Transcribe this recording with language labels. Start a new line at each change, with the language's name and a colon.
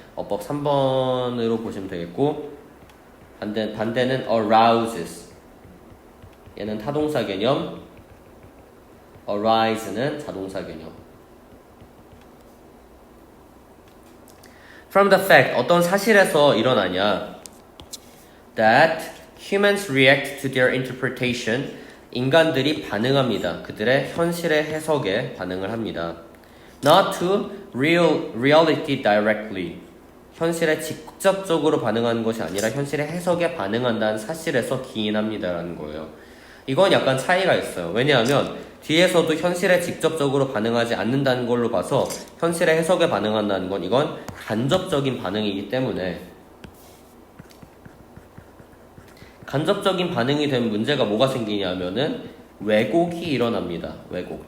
Korean: 어법 3번으로 보시면 되겠고 반대는 arouses. 얘는 타동사 개념, arise는 자동사 개념.
English: From the fact,
Korean: 어떤 사실에서 일어나냐?
English: That humans react to their interpretation.
Korean: 인간들이 반응합니다. 그들의 현실의 해석에 반응을 합니다.
English: Not to reality directly.
Korean: 현실에 직접적으로 반응하는 것이 아니라 현실의 해석에 반응한다는 사실에서 기인합니다라는 거예요. 이건 약간 차이가 있어요. 왜냐하면 뒤에서도 현실에 직접적으로 반응하지 않는다는 걸로 봐서 현실의 해석에 반응한다는 건 이건 간접적인 반응이기 때문에 간접적인 반응이 되면 문제가 뭐가 생기냐면은 왜곡이 일어납니다. 왜곡.